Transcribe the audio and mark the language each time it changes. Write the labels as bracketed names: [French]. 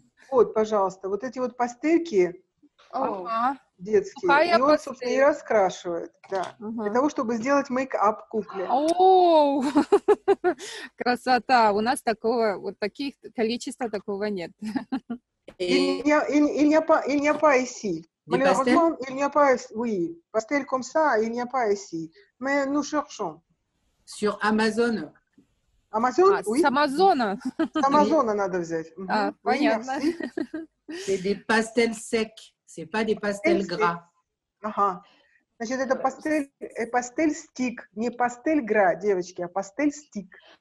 [Russian] Вот, пожалуйста, вот эти вот пастельки детские, Сухая и он, собственно, и раскрашивает, да, для того, чтобы сделать мейк-ап кукле. О, красота! У нас таких количества такого нет. [French] Il n'y a pas ici. Malheureusement, il n'y a pas, oui, pastel comme ça, il n'y a pas ici. Mais nous cherchons. sur Amazon. Amazon, oui. [Russian] С Амазона. С Амазона надо взять. Понятно. [French] C'est des pastels secs, c'est pas des pastels gras. [Russian] Ага. Значит, это пастель стик, не пастель гра, девочки, а пастель стик.